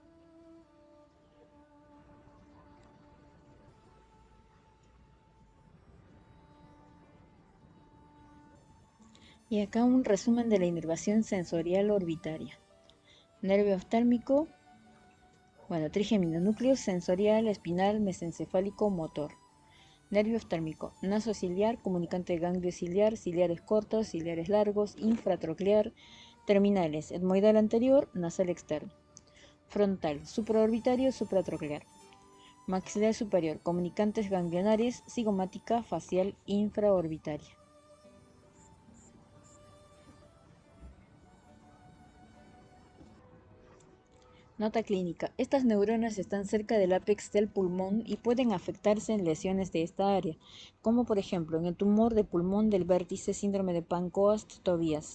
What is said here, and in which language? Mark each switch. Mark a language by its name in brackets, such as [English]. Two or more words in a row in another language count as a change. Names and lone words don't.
[Spanish] Y acá un resumen de la inervación sensorial orbitaria. Nervio oftálmico, trigémino, núcleo sensorial, espinal, mesencefálico, motor. Nervio oftálmico, nasociliar, comunicante de ganglio ciliar, ciliares cortos, ciliares largos, infratroclear, terminales, etmoidal anterior, nasal externo. Frontal, supraorbitario, supratroclear. Maxilar superior, comunicantes ganglionares, cigomática, facial, infraorbitaria. Nota clínica. Estas neuronas están cerca del ápex del pulmón y pueden afectarse en lesiones de esta área, como por ejemplo en el tumor de pulmón del vértice síndrome de Pancoast-Tobías.